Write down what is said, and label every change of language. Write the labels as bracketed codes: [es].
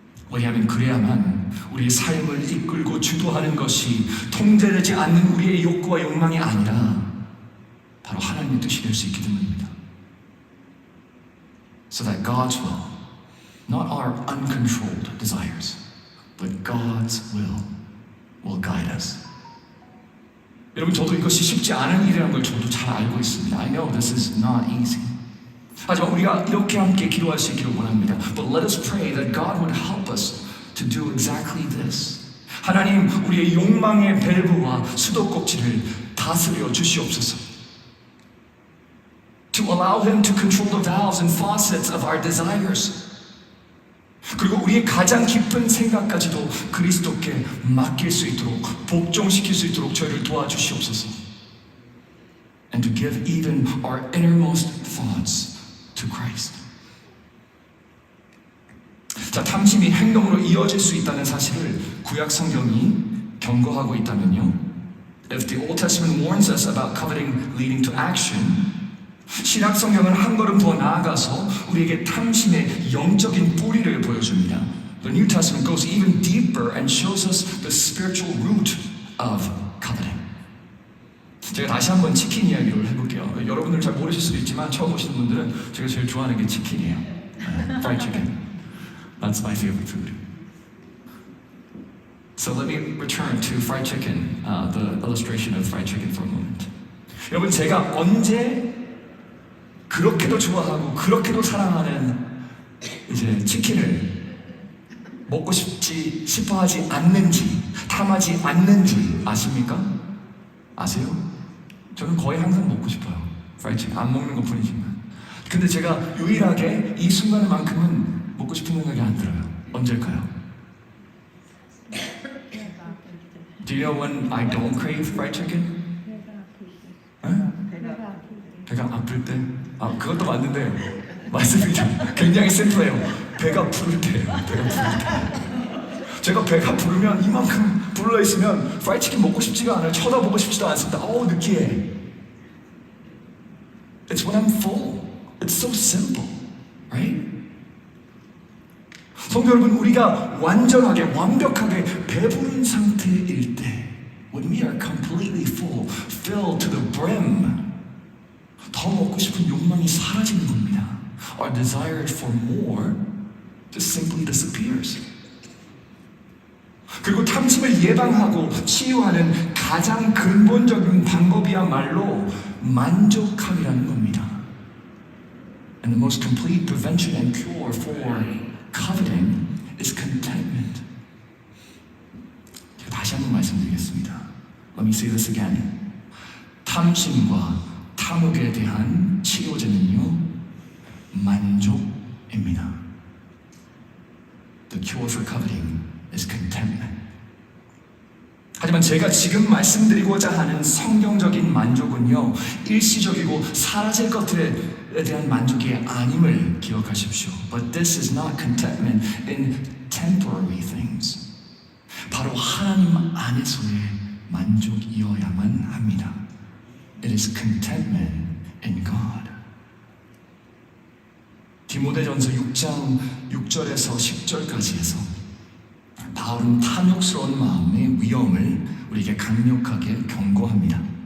[ko] 왜냐하면 그래야만 우리의 삶을 이끌고 주도하는 것이 통제되지 않는 우리의 욕구와 욕망이 아니라 바로 하나님의 뜻이 될 수 있기 때문입니다. [en] So that God's will, not our uncontrolled desires, but God's will guide us. [ko] 여러분, 저도 이것이 쉽지 않은 일이라는 걸 저도 잘 알고 있습니다. [en] I know this is not easy. [ko] 하지만 우리가 이렇게 함께 기도할 수 있기를 원합니다. [en] But let us pray that God would help us to do exactly this. [ko] 하나님, 우리의 욕망의 밸브와 수도꼭지를 다스려 주시옵소서. [en] To allow Him to control the valves and faucets of our desires. [ko] 그리고 우리의 가장 깊은 생각까지도 그리스도께 맡길 수 있도록, 복종시킬 수 있도록 저희를 도와주시옵소서. [en] And to give even our innermost thoughts to Christ. [ko] 자, 탐심이 행동으로 이어질 수 있다는 사실을 구약 성경이 경고하고 있다면요, [en] if the Old Testament warns us about coveting leading to action, [ko] 신약 성경은 한 걸음 더 나아가서 우리에게 탐심의 영적인 뿌리를 보여줍니다. [en] The New Testament goes even deeper and shows us the spiritual root of coveting. [ko] 제가 다시 한번 치킨 이야기를 해볼게요. 여러분들 잘 모르실 수도 있지만 처음 오시는 분들은 제가 제일 좋아하는 게 치킨이에요. [en] Fried chicken. That's my favorite food. So let me return to fried chicken, the illustration of fried chicken for a moment. [ko] 여러분, 제가 언제 그렇게도 좋아하고 그렇게도 사랑하는 이제 치킨을 먹고 싶어 하지 않는지, 탐하지 않는지 아십니까? 아세요? 저는 거의 항상 먹고 싶어요. 프라이드 치킨 안 먹는 것 뿐이지만. 근데 제가 유일하게 이 순간만큼은 먹고 싶은 생각이 안 들어요. 언제일까요? [en] Do you know when I don't crave fried chicken? [ko] 배가 아플 때? 그것도 맞는데 맞습니다. 굉장히 심플해요. 배가 부를 때예요. 배가 부를 때. 제가 배가 부르면 이만큼 불러 있으면 프라이드 치킨 먹고 싶지가 않아요. 쳐다보고 싶지도 않습니다. 느끼해. [en] It's when I'm full. It's so simple, right? [ko] 성도 여러분, 우리가 완전하게, 완벽하게 배부른 상태일 때, [en] when we are completely full, filled to the brim, [ko] 더 먹고 싶은 욕망이 사라지는 겁니다. [en] Our desire for more just simply disappears. [ko] 그리고 탐심을 예방하고 치유하는 가장 근본적인 방법이야말로 만족함이라는 겁니다. [en] And the most complete prevention and cure for coveting is contentment. [ko] 제가 다시 한번 말씀드리겠습니다. [en] Let me say this again. [ko] 탐심과 탐욕에 대한 치료제는요, 만족입니다. [en] The cure for coveting is contentment. [ko] 하지만 제가 지금 말씀드리고자 하는 성경적인 만족은요, 일시적이고 사라질 것들에 대한 만족이 아님을 기억하십시오. [en] But this is not contentment in temporary things. [ko] 바로 하나님 안에서의 만족이어야만 합니다. [en] It is contentment in God. [ko] 디모데전서 6장 6절에서 10절까지 해서 바울은 탐욕스러운 마음의 위험을 우리에게 강력하게 경고합니다.